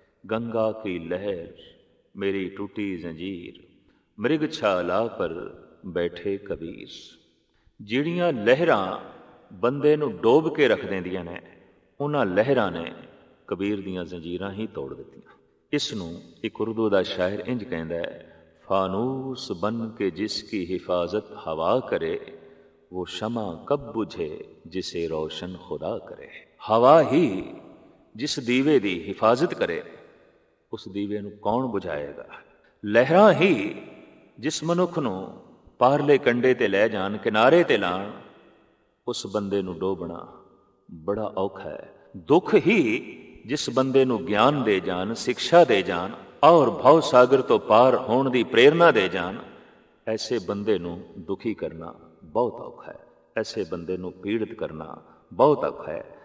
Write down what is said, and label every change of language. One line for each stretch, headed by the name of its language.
Punjabi: ਗੰਗਾ ਕੀ ਲਹਿਰ ਮੇਰੀ ਟੂਟੀ ਜ਼ੰਜੀਰ ਮ੍ਰਿਗ ਛਾਲਾ ਪਰ ਬੈਠੇ ਕਬੀਰ। ਜਿਹੜੀਆਂ ਲਹਿਰਾਂ ਬੰਦੇ ਨੂੰ ਡੋਬ ਕੇ ਰੱਖ ਦਿੰਦੀਆਂ ਨੇ, ਉਹਨਾਂ ਲਹਿਰਾਂ ਨੇ ਕਬੀਰ ਦੀਆਂ ਜ਼ੰਜੀਰਾਂ ਹੀ ਤੋੜ ਦਿੱਤੀਆਂ। ਇਸ ਨੂੰ ਇੱਕ ਉਰਦੂ ਦਾ ਸ਼ਾਇਰ ਇੰਜ ਕਹਿੰਦਾ ਹੈ,
Hindi: फानूस बन के जिसकी हिफाजत हवा करे वो शमा कब बुझे जिसे रोशन खुदा करे।
Punjabi: हवा ही जिस दीवे दी हिफाजत करे उस दीवे ਨੂੰ ਕੌਣ ਬੁਝਾਏਗਾ। ਲਹਿਰਾਂ ਹੀ ਜਿਸ ਮਨੁੱਖ ਨੂੰ ਪਾਰਲੇ ਕੰਡੇ ਤੇ ਲੈ ਜਾਣ, ਕਿਨਾਰੇ ਤੇ ਲਾਣ, ਉਸ ਬੰਦੇ ਨੂੰ ਡੋਬਣਾ ਬੜਾ ਔਖਾ ਹੈ। ਦੁੱਖ ਹੀ ਜਿਸ ਬੰਦੇ ਨੂੰ ਗਿਆਨ ਦੇ ਜਾਣ, ਸਿੱਖਿਆ ਦੇ ਜਾਣ ਔਰ ਭਵ ਸਾਗਰ ਤੋਂ ਪਾਰ ਹੋਣ ਦੀ ਪ੍ਰੇਰਨਾ ਦੇ ਜਾਣ, ਐਸੇ ਬੰਦੇ ਨੂੰ ਦੁਖੀ ਕਰਨਾ ਬਹੁਤ ਔਖਾ ਹੈ, ਐਸੇ ਬੰਦੇ ਨੂੰ ਪੀੜਿਤ ਕਰਨਾ ਬਹੁਤ ਔਖਾ ਹੈ।